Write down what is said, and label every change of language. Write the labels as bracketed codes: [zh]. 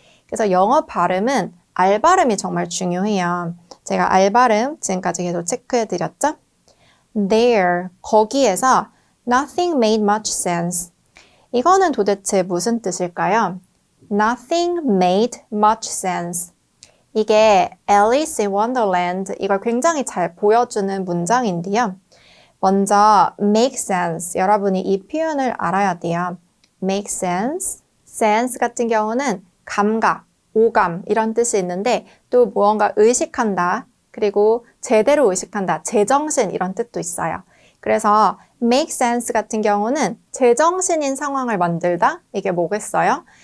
[ko] 그래서 영어 발음은 알 발음이 정말 중요해요. 제가 알 발음 지금까지 계속 체크해드렸죠? [en] There, [ko] 거기에서 [en] nothing made much sense. [ko] 이거는 도대체 무슨 뜻일까요? [en] Nothing made much sense. [ko] 이게 Alice in Wonderland 이걸 굉장히 잘 보여주는 문장인데요. 먼저 make sense. 여러분이 이 표현을 알아야 돼요. make sense. sense 같은 경우는 감각, 오감 이런 뜻이 있는데 또 무언가 의식한다. 그리고 제대로 의식한다. 제정신 이런 뜻도 있어요. 그래서 make sense 같은 경우는 제정신인 상황을 만들다. 이게 뭐겠어요?